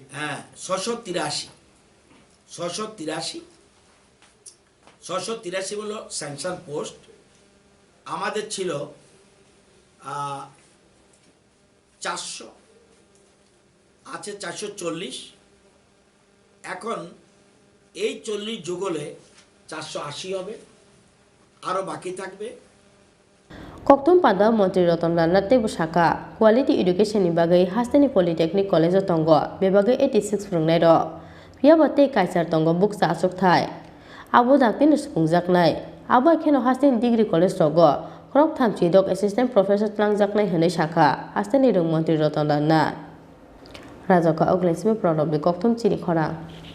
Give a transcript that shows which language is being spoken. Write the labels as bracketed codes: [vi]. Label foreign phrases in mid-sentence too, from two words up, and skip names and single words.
[bn] হ্যাঁ 683 হলো স্যাংশন পোস্ট আমাদের ছিল 400 আছে 440 এখন এই 40 যোগ হলে 480 হবে আরো বাকি থাকবে [trp] kokthum panda mantri Twlangnani tebo saka quality education ni bagai Haste ni Polytechnic College tongo bebagai 86 rungnai ro piabate kaisar tongo buksa asok thai abo daktin supungjaknai abo kheno Haste ni degree college rogo Khorang thamchi dok assistant professor Twlangjaknai hinai saka Haste ni rung mantri Twlangnani Rwkha Oglesme Prodobli kokthum Chini Khorang